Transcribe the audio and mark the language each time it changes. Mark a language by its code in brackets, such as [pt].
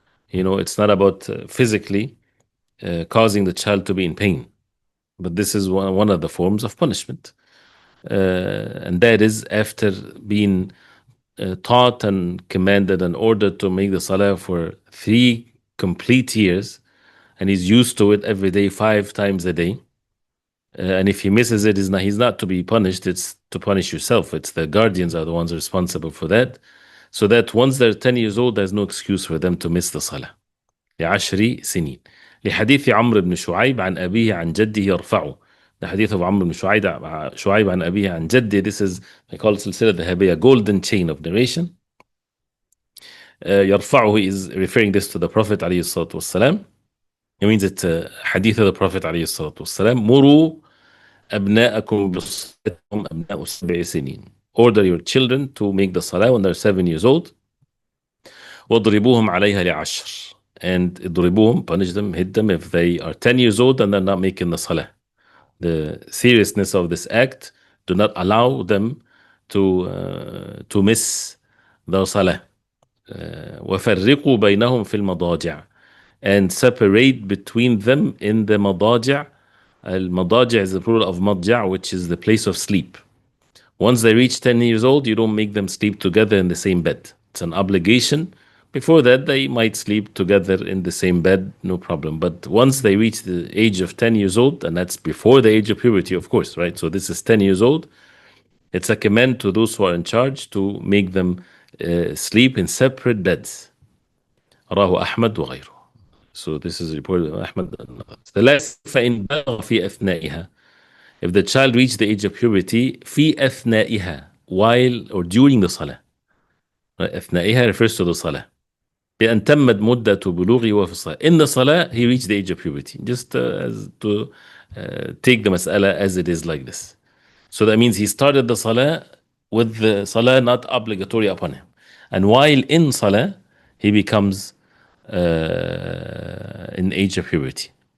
[en] It's not about physically causing the child to be in pain, but this is one of the forms of punishment, and that is after being taught and commanded and ordered to make the salah for 3 complete years, and he's used to it every day, 5 times a day. And if he misses it, he's not to be punished, it's to punish yourself. It's the guardians are the ones responsible for that. So that once they're 10 years old, there's no excuse for them to miss the salah. [ar] لعشر سنين. لحديث عمرو بن شعيب عن أبيه عن جده يرفعه. [en] The hadith of Amr ibn Shu'ayb [ar] عن أبيه عن جده. [en] This is, I call it [ar] سلسلة ذهبية, [en] golden chain of narration. يرفعه is referring this to the Prophet [ar] عليه الصلاة والسلام. [en] It means it's a hadith of the Prophet [ar] عليه الصلاة والسلام. مروا أبناءكم بصلاتهم أبناء 7 سنين. [en] Order your children to make the salah when they're 7 years old. [ar] وَاضْرِبُوهُمْ عَلَيْهَا لِعَشْرٍ. [en] And [ar] اضربوهم, [en] punish them, hit them if they are 10 years old and they're not making the salah. The seriousness of this act, do not allow them to miss the salah. [ar] وَفَرِّقُوا بَيْنَهُمْ فِي الْمَضَاجِعِ. [en] And separate between them in the madaji'. Al-madaji' is the plural of madja', which is the place of sleep. Once they reach 10 years old, you don't make them sleep together in the same bed. It's an obligation. Before that, they might sleep together in the same bed, no problem. But once they reach the age of 10 years old, and that's before the age of puberty, of course, right? So this is 10 years old. It's a command to those who are in charge to make them sleep in separate beds. [ar] رواه أحمد وغيره. [en] So this is reported by Ahmad. The last, [ar] فإن بلغ في أثنائها. [en] If the child reached the age of puberty, [ar] في أثنائها, [en] while or during the salah. أثنائها refers to the salah. [ar] بأن تمت مدة بلوغه وفي الصلاة. [en] In the salah, he reached the age of puberty. Just as to take the mas'ala as it is like this. So that means he started the salah with the salah not obligatory upon him. And while in salah, he becomes in age of puberty.